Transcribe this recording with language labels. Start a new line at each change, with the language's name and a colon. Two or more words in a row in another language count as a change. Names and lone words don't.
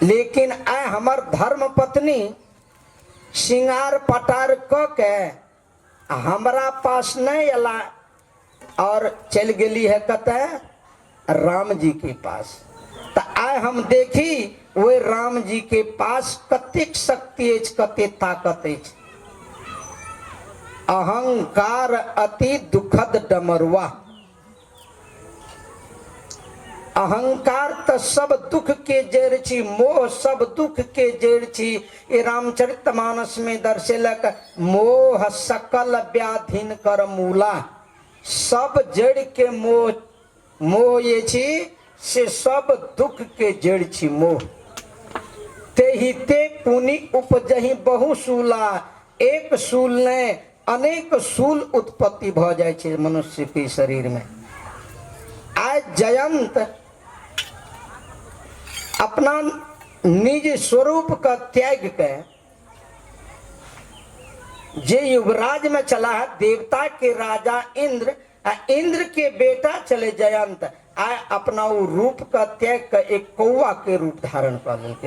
Maithili: लेकिन आय हमर धर्म पत्नी श्रृंगार पटार क के हमरा पास नहीं अला और चल गेली है कते राम जी के पास। तो आय हम देखी वे राम जी के पास कतेक शक्ति अछि, कते ताकत अछि।
Awadhi: अहंकार अति दुखद डमरुआ।
Maithili: अहंकार तो सब दुख के जड़ छी, मोह सब दुख के जड़ छी। ये रामचरितमानस में दर्शेलक
Awadhi: मोह सकल व्याधिन कर मूला।
Maithili: सब जड़ के मोह, मोह ये छी से सब दुख के जड़ छी मोह।
Awadhi: ते ही ते पुनि उपजहि बहु सूला।
Maithili: एक सूल ने अनेक सूल उत्पत्ति भ जाय छे मनुष्य के शरीर में। आज जयंत अपना निज स्वरूप का त्याग के जे युवराज में चला है, देवता के राजा इंद्र, इंद्र के बेटा चले जयंत, आय अपना वो रूप का त्याग कर एक कौवा के रूप धारण कर लेके।